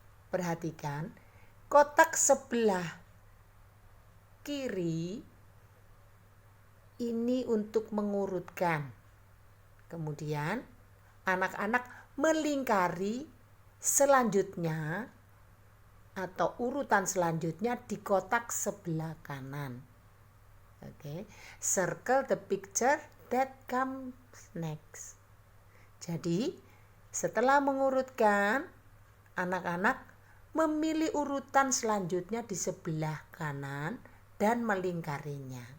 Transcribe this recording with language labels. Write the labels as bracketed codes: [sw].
[id] Perhatikan kotak sebelah kiri ini untuk mengurutkan. Kemudian anak-anak melingkari selanjutnya atau urutan selanjutnya di kotak sebelah kanan. [en] Oke, circle the picture that comes next. [id] Jadi, setelah mengurutkan, anak-anak memilih urutan selanjutnya di sebelah kanan dan melingkarinya.